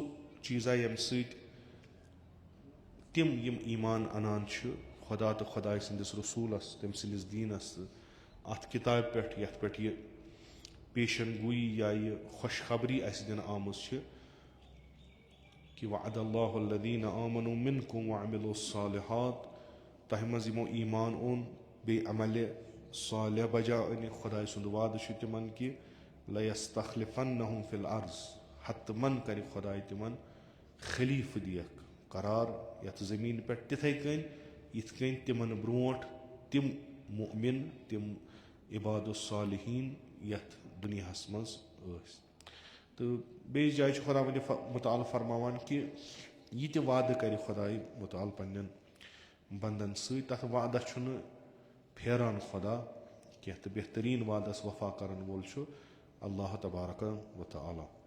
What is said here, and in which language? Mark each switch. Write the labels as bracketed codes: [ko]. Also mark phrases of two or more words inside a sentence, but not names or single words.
[ks] چیٖزا ییٚمہِ سۭتۍ تِم یِم ایٖمان انان چھِ خۄدا تہٕ خۄداے سٕنٛدِس رسوٗلس تٔمۍ سٕنٛدِس دیٖنس تہٕ اتھ کِتابہِ پٮ۪ٹھ یتھ پٮ۪ٹھ یہِ پیشن گویی یا یہِ خۄشخبری اسہِ دِنہٕ آمٕژ چھِ کہ [ar] وعد اللہ الذین آمنوا منکم وعملوا الصالحات [ks] تۄہہِ منٛز یِمو ایٖمان اوٚن بیٚیہِ عملِ صالح بجا أنِکھ خۄداے سُنٛد وعدٕ چھُ تِمن کہ [ar] لیستخلفنہم فی الارض [ks] ہتہٕ من کرِ خۄداے تِمن خلیٖفہٕ دِیکھ قرار یتھ زٔمیٖنہِ پٮ۪ٹھ تِتھے کٔنۍ یِتھ کٔنۍ تِمن برونٛٹھ تِم مُؤمِن تِم [ar] عباد الصالحیٖن [ks] یتھ دُنیاہس منٛز ٲسۍ تہٕ بیٚیِس جایہِ چھُ خۄداوندِ مُتعال فرماوان کہ یہِ تہِ وعدٕ کرِ خۄداے مُتعال پننٮ۪ن بنٛدن سۭتۍ تتھ وعدس چھُنہٕ پھیران خۄدا کینٛہہ تہٕ بہتریٖن وعدس وفا کرن وول چھُ [ar] اللہ تبارک و تعالیٰ